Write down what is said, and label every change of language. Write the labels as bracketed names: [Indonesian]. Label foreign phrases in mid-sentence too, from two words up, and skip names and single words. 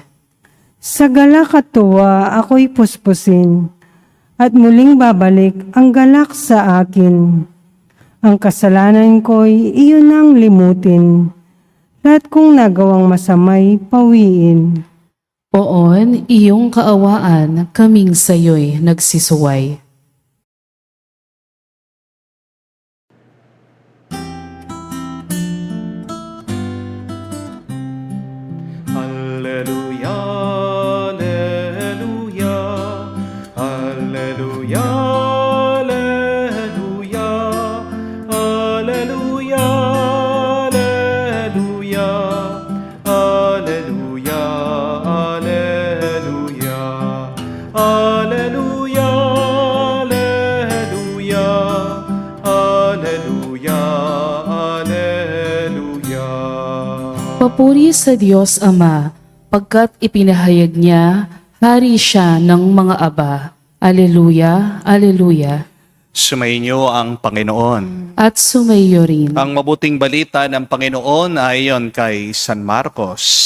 [Filipino] Sa galak at tuwa ako'y puspusin, at muling babalik ang galak sa akin. Ang kasalanan ko'y iyon ang limutin, lahat kong nagawang masamay pawiin. Poon iyong kaawaan, kaming sayo'y nagsisuway. [Latin] Alleluia, alleluia, alleluia, alleluia, alleluia, alleluia, alleluia, alleluia, alleluia, alleluia, alleluia, alleluia. [Filipino] Papuri sa Diyos Ama, pagkat ipinahayag niya, hari siya ng mga aba. Aleluya, aleluya. Sumainyo ang Panginoon. At sumayo rin. Ang mabuting balita ng Panginoon ayon kay San Marcos.